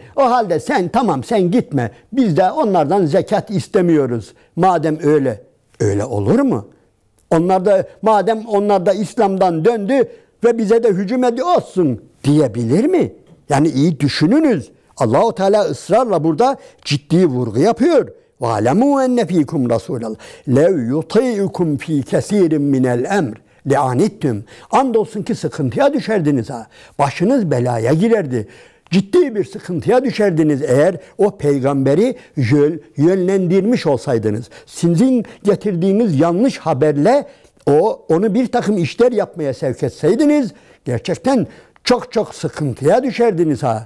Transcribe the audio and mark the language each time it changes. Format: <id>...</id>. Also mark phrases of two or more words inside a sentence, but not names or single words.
<tr>O halde sen tamam sen gitme. Biz de onlardan zekat istemiyoruz. Madem öyle. Öyle olur mu? Madem onlar da İslam'dan döndü ve bize de hücum ediyorsun diyebilir mi? Yani iyi düşününüz. Allah-u Teala ısrarla burada ciddi vurgu yapıyor.</tr> <ar>وَعَلَمُوا اَنَّ ف۪يكُمْ رَسُولَ اللّٰهِ لَوْ يُطِيعُكُمْ ف۪ي كَس۪يرٍ مِنَ الْاَمْرِ لَعَنِتْتُمْ.</ar> <tr>Andolsun ki sıkıntıya düşerdiniz ha. Başınız belaya girerdi. Ciddi bir sıkıntıya düşerdiniz eğer o peygamberi yönlendirmiş olsaydınız. Sizin getirdiğiniz yanlış haberle onu bir takım işler yapmaya sevk etseydiniz gerçekten çok sıkıntıya düşerdiniz ha.</tr>